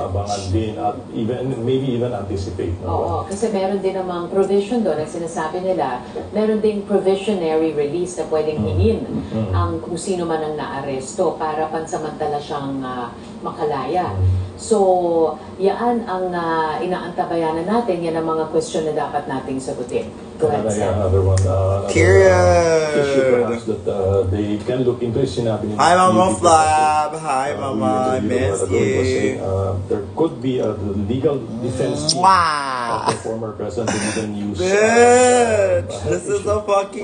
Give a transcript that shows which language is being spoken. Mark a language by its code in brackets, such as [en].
[tl] Abangan din at [en] maybe even anticipate. [tl] Oo, kasi meron din namang provision doon. Ang sinasabi nila, meron ding provisionary release na pwedeng hingin ang kung sino man ang naaresto para pansamantala siyang makalaya. So, yan ang inaantabayanan natin. Yan ang mga question na dapat nating sagutin. [en] Go ahead, Sam. Period. Issue perhaps that they can look into is [tl] sinabi ni [en] Hi, Mama Flab. Hi, Mama. I miss you. There could be a legal defense of the former president who didn't use bitch, this is a fucking...